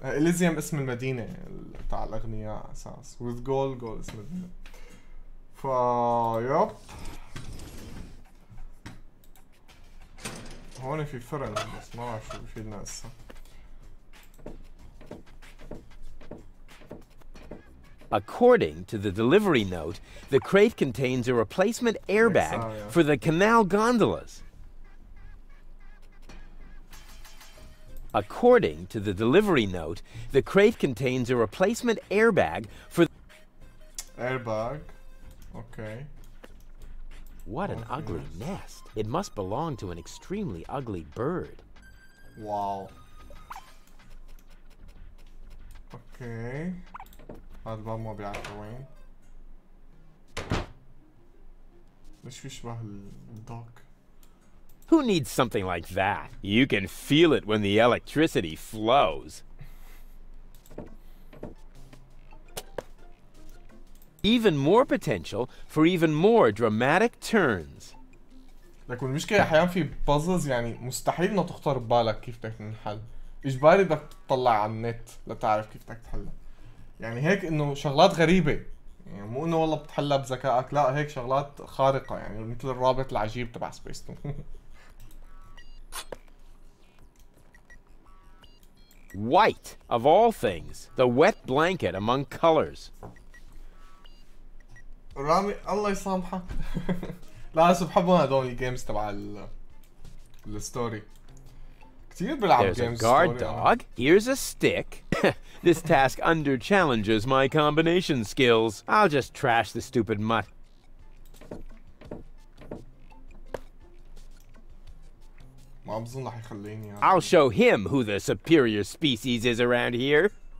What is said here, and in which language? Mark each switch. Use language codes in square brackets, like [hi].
[ar] اليزيوم اسم المدينة تاع الاغنياء اساس، [en] with [ar] جول اسم المدينة. يب هون في فرن بس ما بعرف شو بفيدنا هسه. [en] According to the delivery note, the crate contains a replacement airbag for the canal gondolas. According to the delivery note, the crate contains a replacement airbag for... Airbag. Okay. What an ugly nest. It must belong to an extremely ugly bird. Wow. [ar] Okay. هذا الباب ما بيعرف وين. ليش بيشبه الدوك؟ [en] Who needs something like that? You can feel it when the electricity flows. Even more potential for even more dramatic turns. [ar] لكن المشكلة أحيانا في بازلز يعني مستحيل إنه تخطر ببالك كيف بدك تنحل. إجباري بدك تطلع على النت لتعرف كيف بدك تحلها. يعني هيك إنه شغلات غريبة. يعني مو إنه والله بتحلها بذكائك، لا هيك شغلات خارقة يعني مثل الرابط العجيب تبع سبيس تون. [en] White, of all things, the wet blanket among colors. [ar] رامي الله يسامحك. لا هسه بحبهم هدول الجيمز تبع الستوري. كثير بلعب [en] There's a [ar] جيمز [en] guard [ar] ستوري. [en] dog. Here's a stick. This task under challenges my combination skills. I'll just trash the stupid mutt. [ar] ما بظن رح يخليني يعني. [en] I'll show him who the superior species is around here.